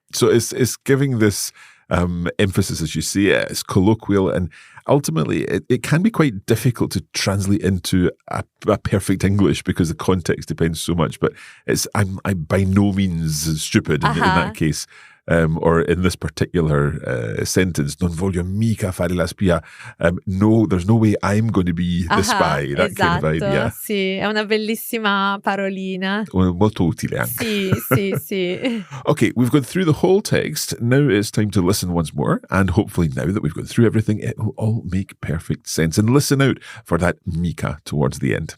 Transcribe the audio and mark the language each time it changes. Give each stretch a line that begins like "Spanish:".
English: So it's giving this emphasis, as you say, it's colloquial, and ultimately it can be quite difficult to translate into a perfect English because the context depends so much. But I'm by no means stupid in that case. Or in this particular sentence,
Italian: non voglio mica fare la spia.
English: No, there's no way I'm going to be the spy. That kind of idea.
Italian: Sì, è una bellissima parolina. Molto utile anche. Sì.
English: Okay, we've gone through the whole text. Now it's time to listen once more. And hopefully now that we've gone through everything, it will all make perfect sense. And listen out for that mica towards the end.